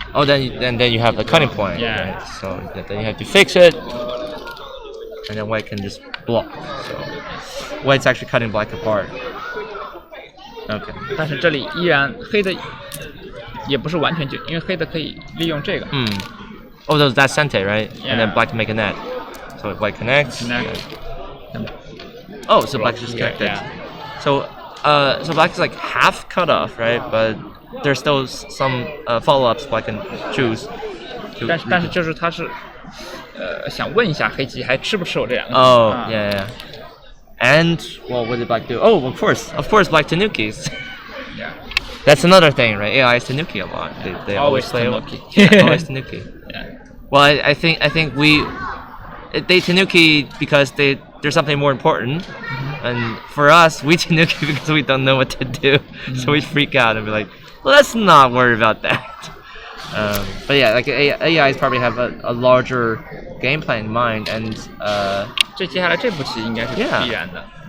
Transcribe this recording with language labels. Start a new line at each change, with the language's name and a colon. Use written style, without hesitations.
English: Oh, then you have the cutting point. Yeah. Right? So then you have to fix it, and then white can just block. So white's actually cutting black apart. Okay.
Chinese: 但是这里依然黑的也不是完全因为黑的可以利用这个。
English: Oh, that's Sente, right? Yeah. And then black can make a net. So white connects. Connect. Oh, so black just connected. Yeah. So black is like half cut off, right? But there's still some follow-ups black can choose.
Chinese: 但是就是他是想问一下黑棋还吃不吃我这两个。
English: Oh, yeah. And well, what did black do? Oh, of course, black Tanukis. Yeah. That's another thing, right? AI is Tanuki a lot. They always play Tanuki. Always Tanuki. Yeah. Well, I think they Tanuki because there's something more important, and for us, we Tanuki because we don't know what to do, so we freak out and be like, well, let's not worry about that. But yeah, like AIs probably have a larger game plan in mind, and
Chinese: 这接下来这步棋应该是必然的。